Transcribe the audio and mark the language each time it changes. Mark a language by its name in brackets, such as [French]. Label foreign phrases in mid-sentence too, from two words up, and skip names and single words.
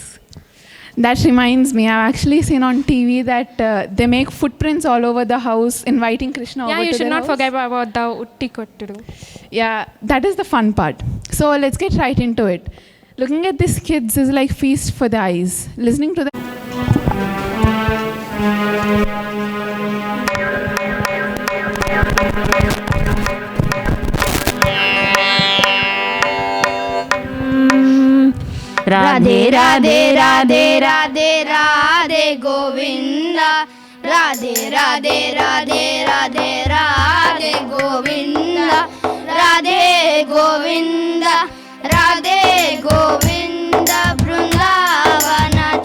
[English] That reminds me, I've actually seen on TV that they make footprints all over the house, inviting Krishna over to their house. Yeah, you should not forget about the Utti Kottudu. Yeah, that is the fun part. So let's get right into it. Looking at these kids is like feast for the eyes. Listening to them. [Hindi] राधे राधे राधे राधे राधे गोविंदा राधे राधे राधे राधे राधे गोविंदा राधे गोविंदा राधे गोविंदा बृंदावन